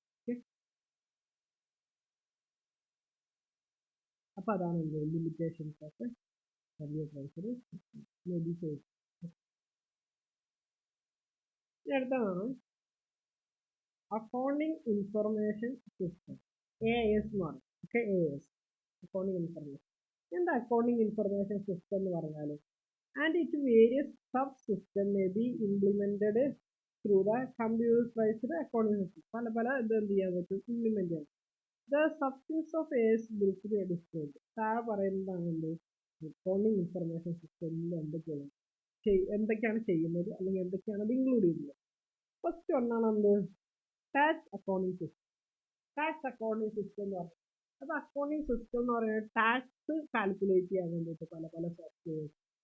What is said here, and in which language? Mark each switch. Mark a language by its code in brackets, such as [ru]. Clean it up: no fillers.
[ml] Okay, അപ്പൊ അതാണ് [en] Limitations of computer may be safe. [ml] അടുത്തതാണ് അക്കൗണ്ടിങ് ഇൻഫർമേഷൻ സിസ്റ്റം, AIS എന്ന് പറയും. Okay, AIS accounting information. എന്താ അക്കൗണ്ടിങ് ഇൻഫർമേഷൻ സിസ്റ്റം എന്ന് പറഞ്ഞാൽ? [en] And its various subsystems may be implemented through the computerized accounting system. [ml] പല പല ഇത് എന്ത് ചെയ്യാൻ പറ്റും, ഇംപ്ലിമെന്റ് ചെയ്യാം. [en] The substance of AIS will be described. [ml] താഴെ പറയുന്നതാണ് അക്കൗണ്ടിങ് ഇൻഫർമേഷൻ സിസ്റ്റമിൽ എന്തൊക്കെയാണ് ചെയ്യുന്നത്, അല്ലെങ്കിൽ എന്തൊക്കെയാണ് അത് ഇൻക്ലൂഡ് ചെയ്യുന്നത്. ഫസ്റ്റ് ഒന്നാണ് എന്ത്, tax accounting system. Tax accounting system എന്ന് പറഞ്ഞാൽ അത് അക്കൗണ്ടിങ് സിസ്റ്റം എന്ന് പറയുന്നത് ടാക്സ് കാൽക്കുലേറ്റ് ചെയ്യാൻ വേണ്ടിയിട്ട് പല പല സോഫ്റ്റ്വെയർസ്.